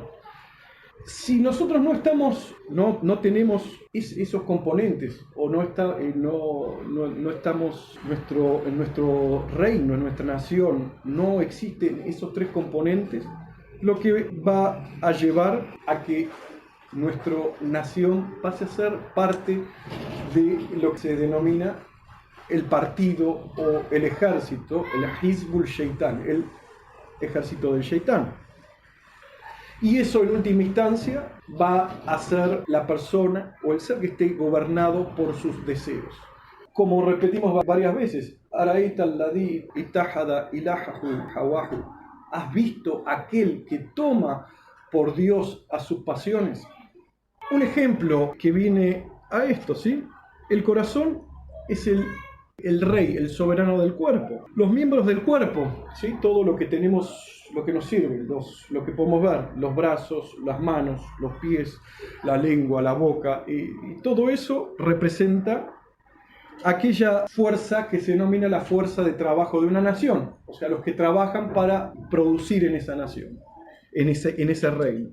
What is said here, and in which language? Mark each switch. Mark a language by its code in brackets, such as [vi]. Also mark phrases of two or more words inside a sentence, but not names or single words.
[es] Si nosotros no tenemos esos componentes, o no estamos en nuestro reino, en nuestra nación, no existen esos 3 componentes, lo que va a llevar a que nuestra nación pase a ser parte de lo que se denomina el partido o el ejército, el [ar] حزب الشيطان, [es] el ejército del Shaitán. Y eso en última instancia va a ser la persona o el ser que esté gobernado por sus deseos. Como repetimos varias veces, [ar] أرأيت الذي اتخذ إلهه هواه. [es] ¿Has visto aquel que toma por Dios a sus pasiones? Un ejemplo que viene a esto, ¿sí? El corazón es el rey, el soberano del cuerpo. Los miembros del cuerpo, ¿sí? Todo lo que tenemos, lo que nos sirve, lo que podemos ver, los brazos, las manos, los pies, la lengua, la boca, y todo eso representa aquella fuerza que se denomina la fuerza de trabajo de una nación, o sea, los que trabajan para producir en esa nación, en ese reino.